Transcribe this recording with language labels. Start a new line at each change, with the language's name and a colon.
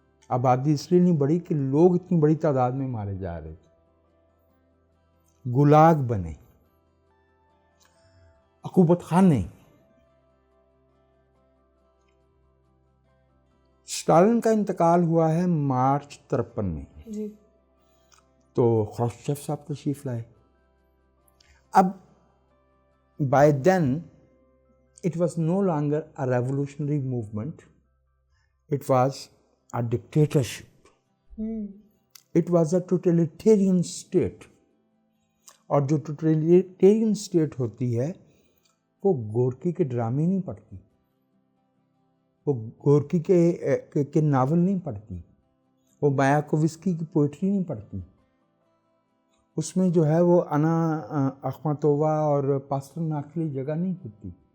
Urdu: آبادی اس لیے نہیں بڑھی کہ لوگ اتنی بڑی تعداد میں مارے جا رہے تھے، گلاگ بنے، عقوبت خانے. اسٹالن کا انتقال ہوا ہے مارچ 53 میں، تو خروشچیف صاحب تشریف لائے. اب
English: by then it was no longer a revolutionary movement, it was a dictatorship. It was a totalitarian state.
Urdu: اور جو ٹوٹلیٹیرین اسٹیٹ ہوتی ہے وہ گورکی کے ڈرامے نہیں پڑھتی، وہ گورکی کے ناول نہیں پڑھتی، وہ مایاکووسکی کی پوئٹری نہیں پڑھتی. اس میں جو ہے وہ انا اخماتووا اور پاسٹرناک کی جگہ نہیں ہوتی.